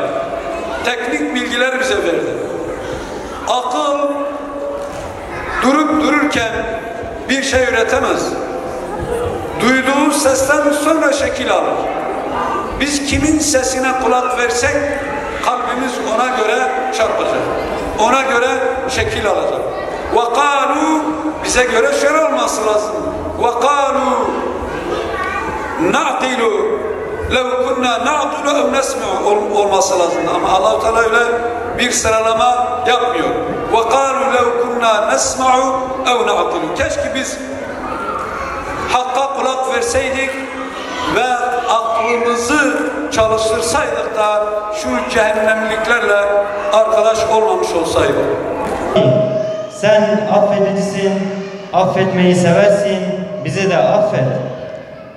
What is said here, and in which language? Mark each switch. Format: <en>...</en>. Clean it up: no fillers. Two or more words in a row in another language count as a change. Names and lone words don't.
<tr>Teknik bilgiler bize verdi. Akıl durup dururken bir şey üretemez. Duyduğu sesten sonra şekil alır. Biz kimin sesine kulak versek kalbimiz ona göre çarpacak. Ona göre şekil alacak. وَقَالُوا bize göre şöyle olması lazım.</tr> <ar>وَقَالُوا نَعْقِلُ لَوْ كُنَّا نَعْقِلُ اَوْ نَسْمِعُ</ar> <tr>olması lazım. Ama Allah-u Teala öyle bir sıralama yapmıyor.</tr> <ar>وَقَالُوا لَوْ كُنَّا نَسْمَعُ اَوْ نَعْقِلُ</ar> <tr>keşke biz hakka kulak verseydik ve aklımızı çalıştırsaydık da şu cehennemliklerle arkadaş olmamış olsaydık. Sen affedicisin, affetmeyi seversin, bize de affet.</tr>